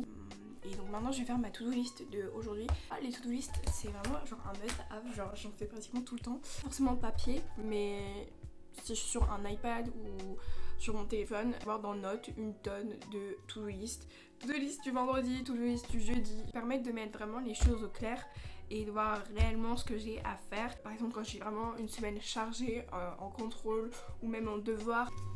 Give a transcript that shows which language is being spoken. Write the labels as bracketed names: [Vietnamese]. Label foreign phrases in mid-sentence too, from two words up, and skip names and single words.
[French] Et donc maintenant je vais faire ma [English] to-do list [French] de aujourd'hui. Les to-do list c'est vraiment genre un must-have, genre j'en fais pratiquement tout le temps. Forcément papier, mais si je suis sur un iPad ou sur mon téléphone, avoir dans Notes une tonne de [English] to-do list. To-do list [French] du vendredi, [English] to-do list [French] du jeudi, permettent de mettre vraiment les choses au clair et de voir réellement ce que j'ai à faire. Par exemple quand j'ai vraiment une semaine chargée en contrôle ou même en devoir.